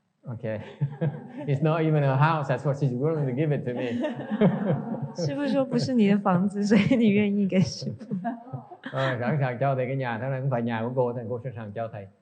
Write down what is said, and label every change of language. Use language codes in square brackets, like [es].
[en] Okay. It's not even a house. That's what she's willing to give it to me. [zh] 师父说不是你的房子，所以你愿意给师父。 [vi] Sẵn sàng cho thầy cái nhà, thế này không phải nhà của cô, thì cô sẵn sàng cho thầy.